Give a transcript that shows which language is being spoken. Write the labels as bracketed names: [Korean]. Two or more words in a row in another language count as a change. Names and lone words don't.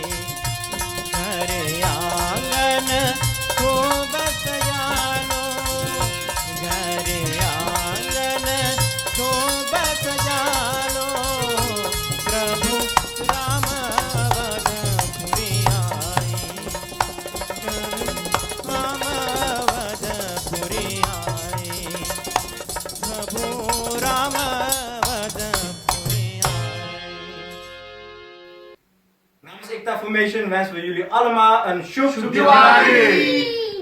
[Hindi] घर आंगन खूब सजा लो, घर आंगन खूब सजा लो, प्रभु राम अवधपुरी आए। राम अवधपुरी आए, प्रभु राम अवधपुरी आए। [Dutch] Namens Ikta Formation wensen we jullie allemaal een Shub Diwali!